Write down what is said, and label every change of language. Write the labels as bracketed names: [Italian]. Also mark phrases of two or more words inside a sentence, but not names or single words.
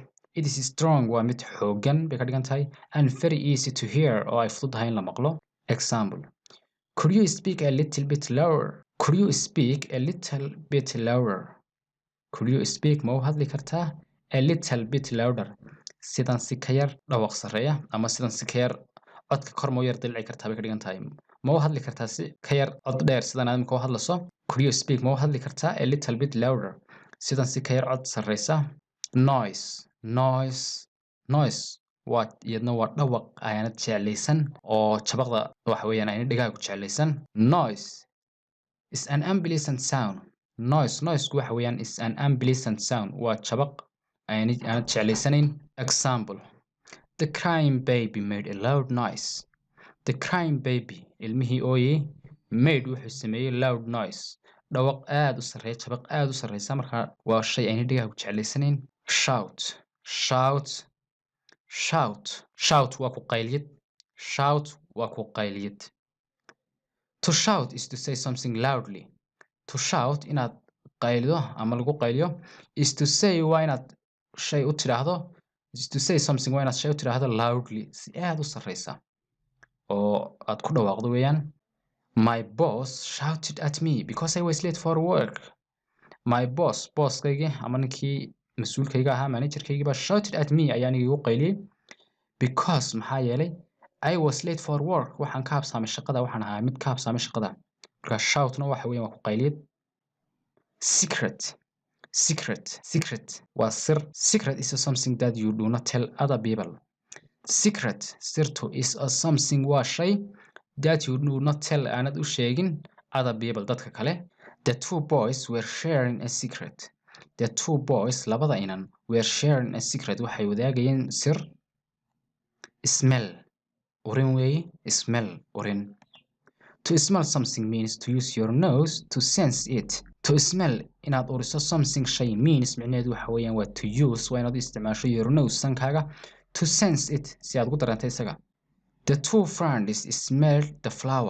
[English] It is strong [Somali] waa mid xoogan bay ka dhigan tahay [English] and very easy to hear [Somali] oo ay fududahay in la maqlo. [English] Example: could you speak a little bit louder? Could you speak a little bit louder? Could you speak [Somali] ma u hadli kartaa [English] a little bit louder? [Somali] Sidan si ka yar dhawaq sareeya ama sidan si ka yar codka kor ma u yar dilci kartaa bay ka dhigan tahay ma u hadli kartaa si ka yar cod dheer sidan aad u hadlaso. [English] Could you speak [Somali] ma u hadli kartaa [English] a little bit louder? [Somali] Sidan si ka yar cod sareysa. Noise waa iyadna waa dhawaq ayna jeclaysan oo jabaqda waxa weeyaan ayna dhagaha ku jeclaysan. [English] Noise is an unpleasant sound. [Somali] Noise waxa weeyaan [English] is an unpleasant sound [Somali] waa jabaq ayna jeclaysanayn. [English] Example: the crying baby made a loud noise. The crying baby [Somali] ilmihii ooyay made wuxuu sameeyay [English] loud noise [Somali] dhawaq aad u sareeya jabaq aad u sareysa marka waa shay ayna dhagaha ku jeclaysanayn. Shout waa ku qayliyad. [English] To shout is to say something loudly. To shout [Somali] inaad qaylido ama lagu qayliyo [English] is to say [Somali] waa inaad shay u tiraahdo [English] is to say something [Somali] waa inaad shay u tiraahdo loudly si aad u sareysa oo aad ku dhawaaqdo weeyaan. [English] My boss shouted at me because I was late for work. [Somali] My bosskaygii ama ninkii mas-uulkayga ahaa managerkaygii baa [English] shouted at me [Somali] ayaa aniga igu qayliyey because maxaa yeelay [English] I was late for work [Somali] waxaan ka habsaamay shaqada waxaan ahaa mid ka habsaamay shaqada marka shoutna waxa weeyaan waa ku qayliyad secret waa sir [English] secret is something that you do not tell other people [Somali] secret sirtu [English] is something [Somali] waa shay [English] that you do not tell [Somali] aanad u sheegin [English] other people [Somali] dadka kale. [English] The two boys were sharing a secret. The two boys [Somali] labada inan [English] were sharing a secret [Somali] waxay wadaagayeen sir. Smell urin weeye smell urin. [English] To smell something means to use your nose to sense it. To smell [Somali] inaad uriso something shay means micnaheedu waxa weeyaan waa [English] to use [Somali] waa inaad isticmaasho [English] your nose [Somali] sankaaga [English] to sense it [Somali] si aad ugu dareento isaga. [English] The two friends smelled the flower.